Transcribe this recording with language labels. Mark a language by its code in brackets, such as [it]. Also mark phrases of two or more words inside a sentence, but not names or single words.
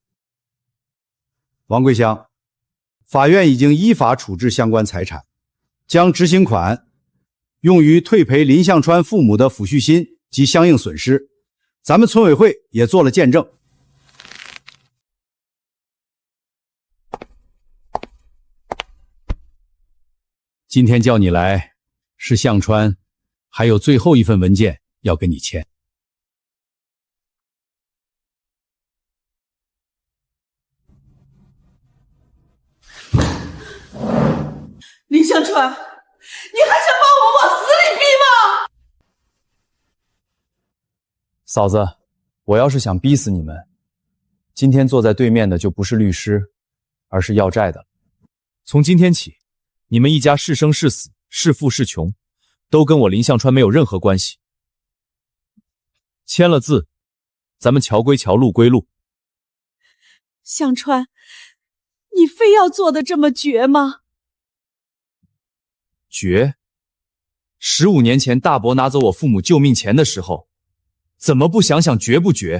[zh] 王桂香，法院已經依法處置相關財產，將執行款用於退賠林向川父母的撫恤金及相應損失。咱們村委會也做了見證。今天叫你來，是向川還有最後一份文件要跟你簽。林向川，你还想把我们往死里逼吗？嫂子，我要是想逼死你们，今天坐在对面的就不是律師，而是要債的。從今天起，你們一家是生是死，是富是窮，都跟我林向川沒有任何關係。簽了字，咱們橋歸橋，路歸路。向川，你非要做得這麼絕嗎？絕？15年前大伯拿走我父母救命錢的時候，怎麼不想想絕不絕？